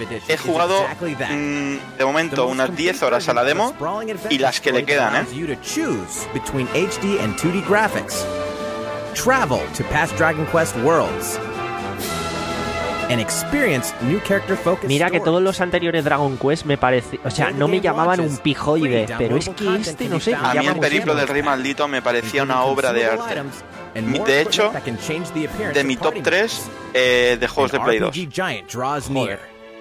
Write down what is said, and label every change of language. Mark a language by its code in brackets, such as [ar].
[es] He jugado, de momento, unas 10 horas a la demo y las que le quedan, ¿eh? [en] HD and 2D graphics. Travel to past Dragon Quest worlds. and experience new character focused. [es] Mira que todos los anteriores Dragon Quest me parece, o sea, no me llamaban un pijoide, pero es que este no sé, a mí el periplo del rey maldito me parecía una obra de arte. De hecho, de mi top 3 de juegos de Play 2. Joder.